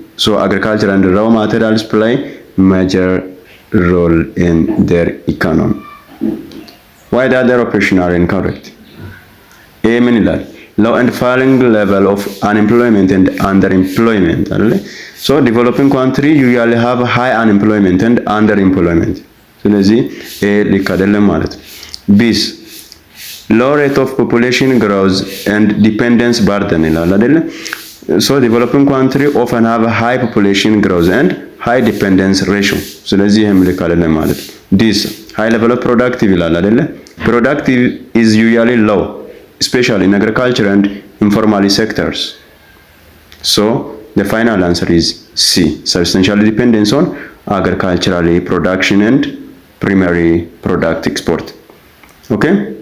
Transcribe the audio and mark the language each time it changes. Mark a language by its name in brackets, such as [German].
[English] So agriculture and raw materials play major role in their economy. Why the other option are incorrect? [Amharic] A ምን ይላል? [English] Low and falling level of unemployment and underemployment. So developing country usually have high unemployment and underemployment. [Amharic] ስለዚህ ኤ ልክ አይደለም ማለት ነው። ቢስ [English] low rate of population growth and dependence burden [Amharic] ይላል አይደለ? [English] So developing country often have a high population growth and high dependence ratio. [Amharic] ስለዚህ ይሄም ልክ አይደለም ማለት ነው። ዲስ [English] high level of productive [Amharic] ይላል አይደለ? [English] Productive is usually low, especially in agriculture and informal sectors. So the final answer is C, substantial dependence on agricultural production and primary product export. Okay?